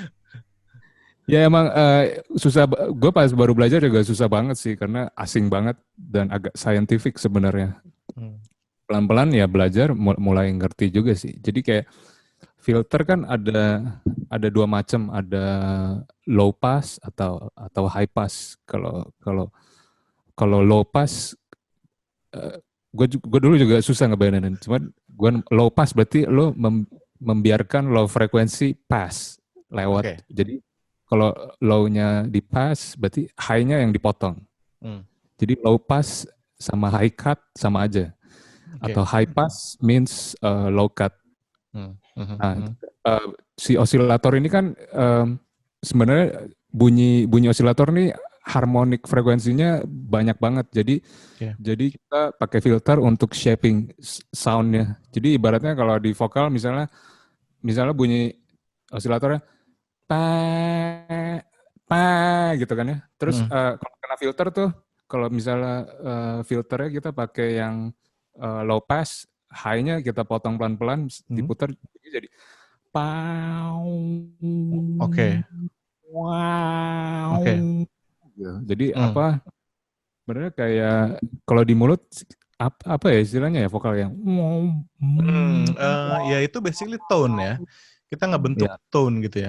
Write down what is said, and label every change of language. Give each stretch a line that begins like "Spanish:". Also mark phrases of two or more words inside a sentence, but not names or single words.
Indonesian: ya emang susah. Gue pas baru belajar juga susah banget sih, karena asing banget dan agak scientific sebenarnya. Pelan-pelan ya belajar, mulai ngerti juga sih. Jadi kayak filter kan ada dua macam, ada
English: low pass
Indonesian: atau
English: high pass.
Indonesian: Kalau
English: low pass,
Indonesian: gue dulu juga susah ngebayangin. Cuman gue
English: low pass
Indonesian: berarti lo membiarkan low frekuensi pass lewat. Jadi kalau low-nya di pass berarti high-nya yang dipotong. Jadi
English: low pass
Indonesian: sama
English: high cut
Indonesian: sama aja.
English: Atau high pass means low cut.
Indonesian: Nah, si osilator ini kan sebenarnya bunyi osilator ini harmonik frekuensinya banyak banget. Jadi kita pakai filter untuk
English: shaping soundnya.
Indonesian: Jadi ibaratnya kalau di vokal misalnya bunyi osilatornya pa gitu kan ya. Terus kalau kena filter tuh, kalau misalnya filternya kita pakai yang low pass, high-nya kita potong pelan-pelan, diputar jadi pau. Oke. Wow. Jadi apa? Sebenarnya kayak kalau di mulut apa ya istilahnya ya, vokal yang ya itu
English: basically tone
Indonesian: ya. Kita nggak bentuk tone gitu ya.